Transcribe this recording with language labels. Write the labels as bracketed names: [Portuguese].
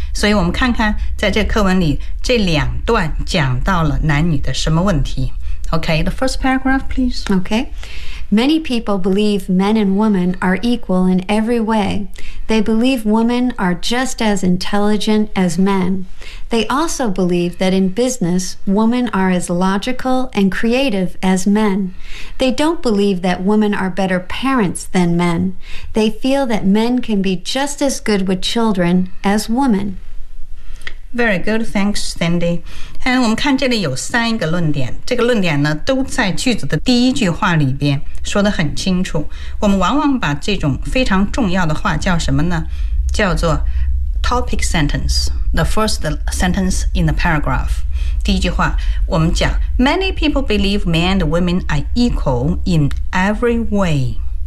[Chinese] 所以我们看看在这课文里这两段讲到了男女的什么问题。 [English] OK, the first paragraph please. OK, many people believe men and women are equal in every way. They believe women are just as intelligent as men. They also believe that in business, women are as logical and creative as men. They don't believe that women are better parents than men. They feel that men can be just as good with children as women. Very good, thanks, Sandy. [Chinese] 我们看这里有三个论点，这个论点呢都在句子的第一句话里边说得很清楚。我们往往把这种非常重要的话叫什么呢？叫做 [English] topic sentence, the first sentence in the paragraph. [Chinese] 第一句话我们讲 [English] Many people believe men and women are equal in every way.